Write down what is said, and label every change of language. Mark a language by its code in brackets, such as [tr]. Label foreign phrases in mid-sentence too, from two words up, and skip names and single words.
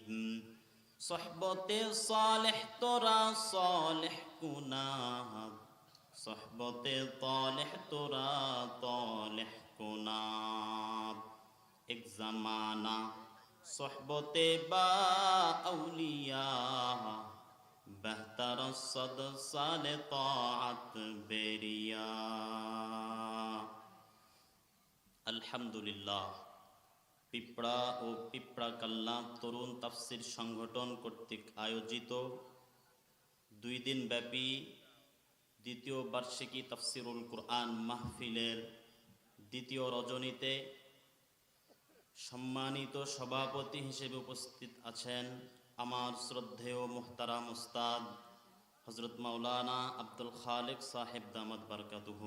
[fa] صحبت صالح تو را صالح کند، صحبت طالح تو را طالح کند. ایک زمانہ صحبت با اولیاء، بہتر صد سال طاعت بیریا. [bn] আলহামদুলিল্লাহ, পিপড়া ও পিপড়া কাল্লা তরুণ তাফসির সংগঠন কর্তৃক আয়োজিত 2 দিন ব্যাপী দ্বিতীয় বার্ষিকী তাফসিরুল কুরআন মাহফিলের দ্বিতীয় রজনীতে সম্মানিত সভাপতি হিসেবে উপস্থিত আছেন আমার শ্রদ্ধেয় মুহতারাম উস্তাদ হযরত মাওলানা আব্দুল খালেক সাহেব দামাত বারকাতুহুম।